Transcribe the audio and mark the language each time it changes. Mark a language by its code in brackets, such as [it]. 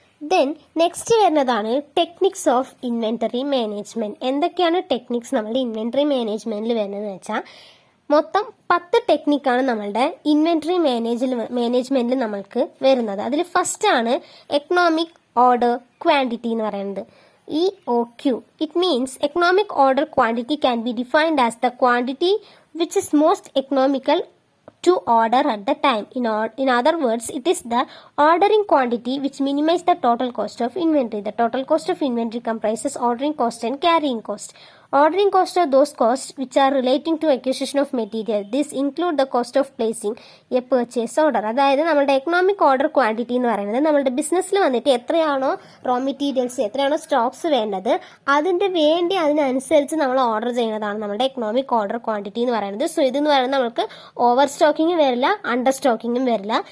[ml] Then next വരുന്നതാണ് techniques of inventory management. എന്തൊക്കെയാണ് techniques നമ്മുടെ ഇൻവെന്ററി മാനേജ്മെന്റിൽ വരുന്നതെന്ന് വെച്ചാൽ മൊത്തം 10 ടെക്നിക്കാണ് നമ്മളുടെ ഇൻവെന്ററി മാനേജ്മെന്റിൽ നമ്മൾക്ക് വരുന്നത്. അതിൽ ഫസ്റ്റ് ആണ് എക്കണോമിക് ഓർഡർ ക്വാണ്ടിറ്റി എന്ന് പറയുന്നത്. [en] EOQ. It means economic order quantity can be defined as the quantity which is most economical to order at the time. In other words, it is the ordering quantity which minimizes the total cost of inventory. The total cost of inventory comprises ordering cost and carrying cost. Ordering cost are those costs which are relating to acquisition of material. This include the cost of placing a purchase order. [ml] അതായത് നമ്മുടെ economic order quantity എന്ന് പറയുന്നത് നമ്മുടെ ബിസിനസ്സിൽ വന്നിട്ട് എത്രയാണോ raw materials, എത്രയാണോ Stokes വേണ്ടത് അതിനനുസരിച്ച് നമ്മൾ ഓർഡർ ചെയ്യുന്നതാണ് നമ്മുടെ എക്കണോമിക് ഓർഡർ ക്വാണ്ടിറ്റി എന്ന് പറയുന്നത്. സോ ഇതെന്ന് പറയുന്നത് നമുക്ക് ഓവർ സ്റ്റോക്കിങ്ങും വരില്ല, അണ്ടർ സ്റ്റോക്കിങ്ങും വരില്ല.